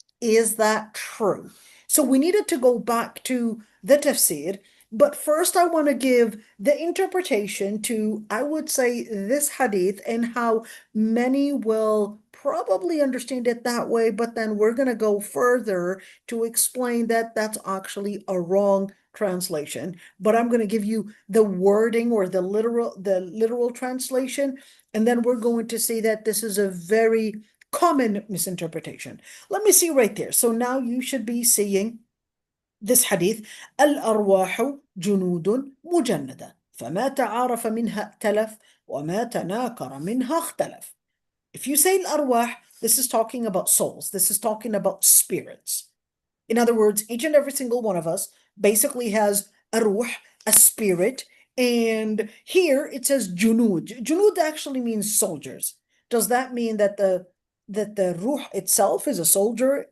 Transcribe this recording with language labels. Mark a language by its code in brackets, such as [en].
[en] Is that true? So we needed to go back to the tafsir, but first I want to give the interpretation to, I would say, this hadith and how many will probably understand it that way, but then we're going to go further to explain that that's actually a wrong translation. But I'm going to give you the wording or the literal translation, and then we're going to see that this is a very common misinterpretation. Let me see right there. So now you should be seeing this hadith: [ar] الأرواح جنود مجندة فما تعارف منها ائتلف وما تناكر منها اختلف. [en] If you say الأرواح, this is talking about souls. This is talking about spirits. In other words, each and every single one of us basically has a ruh, a spirit, and here it says junud. Junud actually means soldiers. Does that mean that the ruh itself is a soldier?